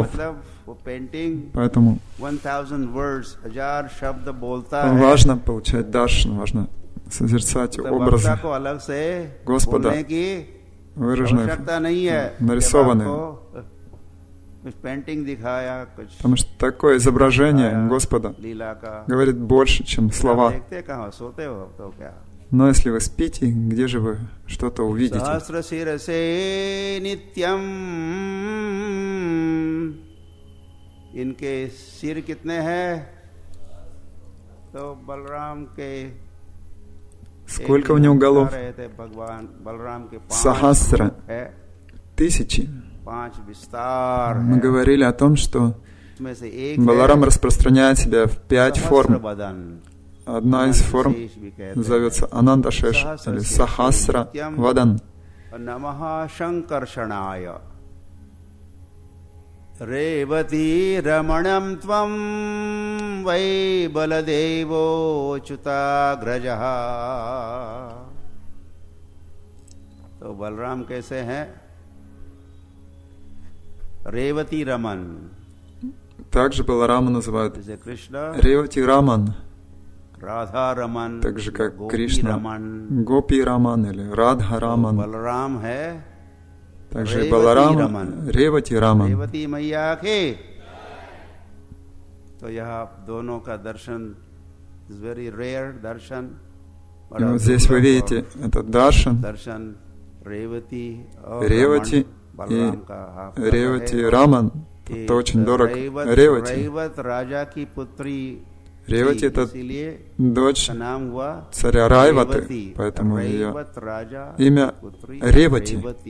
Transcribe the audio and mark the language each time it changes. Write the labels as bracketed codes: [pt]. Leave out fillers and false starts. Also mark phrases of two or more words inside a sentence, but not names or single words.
[ru] Поэтому важно получать даршан, важно созерцать образы Господа, выраженных, нарисованных. Потому что такое изображение Господа говорит больше, чем слова. Но если вы спите, где же вы что-то увидите? [hi] इनके सिर कितने हैं? तो बलराम के [ru] сколько у него голов? Сахасра. 1000. Мы говорили о том, что Баларам распространяет себя в 5 форм. Одна из форм зовется Ананда Шеш или Сахасра Вадан. [sa] रेवती रमणं त्वं वै बलदेवो अच्युताग्रज. [hi] तो बलराम कैसे हैं? रेवती रमन. [ru] Также Баларама называют Ревати Раман. Радха Раман. Так же как Кришна Гопи Раман или Радха Раман. [hi] Баларам है. [ru] Также Баларам, Ревати Раман. [hi] रेवती मैया के. तो यहाँ दोनों का दर्शन [en] is very rare [hi] दर्शन. [ru] И вот здесь вы видите этот даршан. Ревати и Ревати Раман. Это очень дорог. Ревати. Ревати — это дочь царя Райваты, поэтому ее имя Ревати.